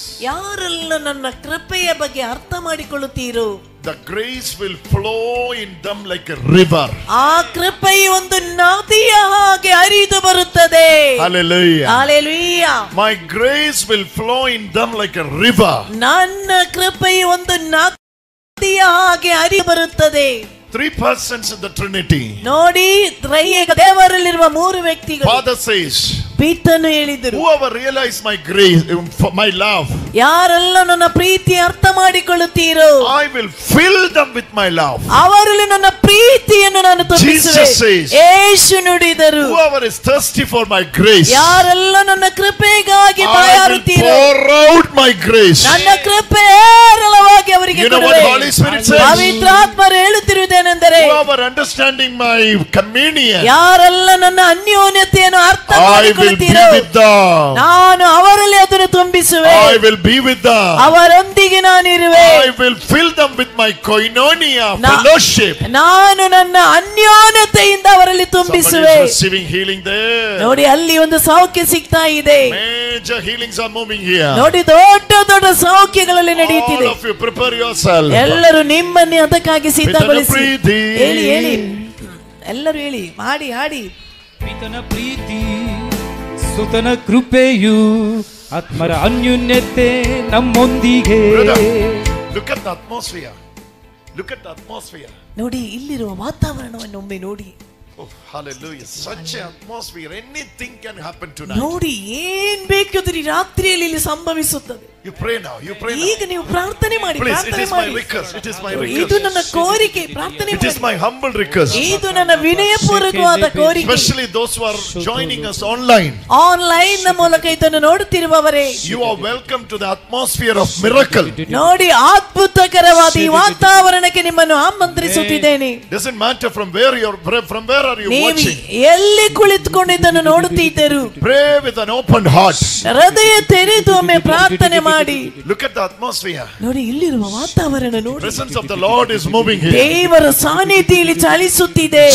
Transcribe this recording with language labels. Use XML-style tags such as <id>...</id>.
<kn>ಯಾರೆಲ್ಲ ನನ್ನ ಕೃಪೆಯ ಬಗ್ಗೆ ಅರ್ಥ ಮಾಡಿಕೊಳ್ಳುತ್ತೀರೋ,</kn> <en>the grace will flow in them like a river.</en> <kn>ಆ ಕೃಪೆಯು ಒಂದು ನದಿಯ ಹಾಗೆ ಹರಿದು ಬರುತ್ತದೆ.</kn> <en>Hallelujah. Hallelujah. My grace will flow in them like a river.</en> <kn>ನನ್ನ ಕೃಪೆಯು ಒಂದು ನದಿಯ ಹಾಗೆ ಹರಿದು ಬರುತ್ತದೆ.</kn> <en>3 persons in the Trinity.</en> <kn>ನೋಡಿ, ತ್ರೈಯೇಕ ದೇವರಲ್ಲಿರುವ 3 ವ್ಯಕ್ತಿಗಳು.</kn> <en>Father says,</en> <kn>ಪಿತನು ಹೇಳಿದರು,</kn> <en>whoever realize my grace, my love,</en> <kn>ಯಾರೆಲ್ಲ ನನ್ನ ಪ್ರೀತಿ ಅರ್ಥ ಮಾಡಿಕೊಳ್ಳುತ್ತೀರೋ,</kn> <en>I will fill them with my love.</en> <kn>ಅವರಲ್ಲಿ ನನ್ನ ಪ್ರೀತಿಯನ್ನು ನಾನು ತುಂಬಿಸುವೆ.</kn> <en>Jesus says,</en> <kn>ಯೇಸು ನುಡಿದರು,</kn> <en>whoever is thirsty for my grace,</en> <kn>ಯಾರೆಲ್ಲ ನನ್ನ ಕೃಪೆಗಾಗಿ</kn> <en>I will</en> <kn>ಬಾಯಾರುತ್ತೀರೋ,</kn> <en>pour out my grace.</en> <kn>ನನ್ನ ಕೃಪೆ ಹೇರಳವಾಗಿ ಅವರಿಗೆ</kn> <en>You know what</en> <kn>ಕೊಡುವೆ.</kn> <en>Holy Spirit says?</en> <kn>ಪವಿತ್ರಾತ್ಮರು ಹೇಳುತ್ತಿರುವುದೇನೆಂದರೆ,</kn> <en>whoever understanding my communion,</en> <kn>ಯಾರೆಲ್ಲ ನನ್ನ ಅನ್ಯೋನ್ಯತೆಯನ್ನು ಅರ್ಥ</kn> <en>I will be</en> <kn>ಮಾಡಿಕೊಳ್ಳುತ್ತೀರೋ,</kn> <en>with them.</en> <kn>ನಾನು ಅವರಲ್ಲಿ ಅದನ್ನು ತುಂಬಿಸುವೆ.</kn> <en>I will be with them.</en> <kn>ಅವರೊಂದಿಗೆ ನಾನಿರುವೆ.</kn> <en>I will fill them with my koinonia fellowship.</en> <kn>ನಾನು ನನ್ನ ಅನ್ಯೋನ್ಯತೆಯಿಂದ ಅವರಲ್ಲಿ</kn> <en>Somebody</en> <kn>ತುಂಬಿಸುವೆ.</kn> <en>is receiving healing there.</en> <kn>ನೋಡಿ, ಅಲ್ಲಿ ಒಂದು ಸೌಖ್ಯ ಸಿಗ್ತಾ ಇದೆ.</kn> <en>Major healings are moving here.</en> <kn>ನೋಡಿ, ದೊಡ್ಡ ದೊಡ್ಡ ಸೌಖ್ಯಗಳಲ್ಲಿ</kn> <en>All</en> <kn>ನಡೆಯುತ್ತಿದೆ.</kn> <en>of you prepare yourself.</en> <kn>ಎಲ್ಲರೂ ನಿಮ್ಮನ್ನೇ ಅದಕ್ಕಾಗಿ ಸಿದ್ಧಗೊಳಿಸಿ. ಪ್ರೀತಿ. ಹೇಳಿ ಹೇಳಿ, ಎಲ್ಲರೂ ಹೇಳಿ, ಮಾಡಿ ಹಾಡಿ. ಪಿತನ ಪ್ರೀತಿ ಸುತನ ಕೃಪೆಯು ಆತ್ಮರ ಅನ್ಯೋನ್ಯತೆ ನಮ್ಮೊಂದಿಗೆ.</kn> <en>Brother, look at the atmosphere. Look at the atmosphere.</en> <kn>ನೋಡಿ, ಇಲ್ಲಿರುವ ವಾತಾವರಣವನ್ನು ಒಮ್ಮೆ ನೋಡಿ.</kn> <en>Oh, hallelujah. Such an atmosphere. Anything can happen tonight.</en> <kn>ನೋಡಿ, ಏನ್ ಬೇಕಾದ್ರೂ ಈ ರಾತ್ರಿಯಲ್ಲಿ ಇಲ್ಲಿ ಸಂಭವಿಸುತ್ತದೆ.</kn> <en>You pray now. You pray now.</en> <kn>ಈಗ ನೀವು ಪ್ರಾರ್ಥನೆ ಮಾಡಿ,</kn> <en>Please, it</en> <kn>ಪ್ರಾರ್ಥನೆ</kn> <en>is my</en> <kn>ಮಾಡಿ.</kn> <en>request. It is my</en> <kn>ಇದು</kn> <en>request.</en> <kn>ನನ್ನ ಕೋರಿಕೆ, ಪ್ರಾರ್ಥನೆ</kn> <en>It is</en> <kn>ಮಾಡಿ.</kn> <en>my humble request.</en> <kn>ಇದು ನನ್ನ ವಿನಯಪೂರ್ವಕವಾದ ಕೋರಿಕೆ.</kn> <en>Especially those who are joining us online.</en> <kn>Online ನ ಮೂಲಕ ಇದನ್ನು ನೋಡುತ್ತಿರುವವರೇ,</kn> <en>You are welcome to the atmosphere of miracle.</en> <kn>ನೋಡಿ, ಅದ್ಭುತಕರವಾದ ಈ ವಾತಾವರಣಕ್ಕೆ ನಿಮ್ಮನ್ನು ಆಮಂತ್ರಿಸುತ್ತಿದ್ದೇನೆ.</kn> <en>Doesn't matter from where are you</en> <kn>ನೀವು</kn> <en>watching.</en> <kn>ಎಲ್ಲಿ ಕುಳಿತುಕೊಂಡು ಇದನ್ನು ನೋಡುತ್ತಿದ್ದರು,</kn> <en>Pray with an open heart.</en> <kn>ಹೃದಯ ತೆರೆದು ಒಮ್ಮೆ ಪ್ರಾರ್ಥನೆ ಮಾಡಿ.</kn> <en>Look at the atmosphere.</en> <kn>ನೋಡಿ, ಇಲ್ಲಿರುವ ವಾತಾವರಣ ನೋಡಿ.</kn> <en>Presence of the Lord is moving here.</en> <kn>ದೇವರ ಸಾನ್ನಿಧ್ಯ ಇಲ್ಲಿ ಚಲಿಸುತ್ತಿದೆ.</kn>